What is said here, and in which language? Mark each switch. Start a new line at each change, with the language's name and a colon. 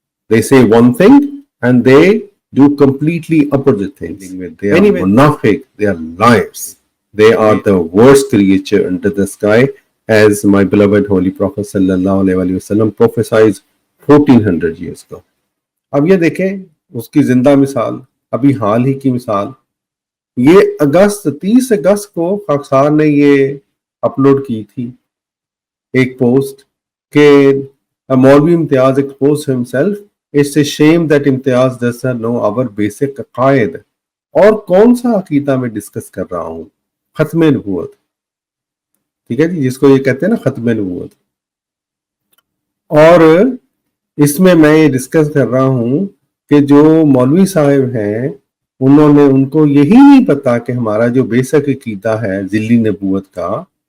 English: They say one thing and they do completely opposite things. They are munafiq, they are liars. They are the worst creature under the sky, as my beloved Holy Prophet sallallahu alaihi wasallam prophesied 1400 years ago.
Urdu: اب یہ دیکھیں اس کی زندہ مثال، ابھی حال ہی کی مثال، یہ 30 اگست کو خاکسار نے یہ اپلوڈ کی تھی ایک پوسٹ کہ مولوی امتیاز
English: exposed himself. It's a shame that Imtiaz does not know our basic عقائد.
Urdu: اور کون سا عقیدہ میں ڈسکس کر رہا ہوں؟ ختم نبوت. ٹھیک ہے جی، جس کو یہ کہتے ہیں نا ختم نبوت. اور اس میں یہ ڈسکس کر رہا ہوں کہ جو مولوی صاحب ہیں ان کو یہی نہیں پتا کہ ہمارا جو بیسک عقیدہ ہے ذلی نبوت کا،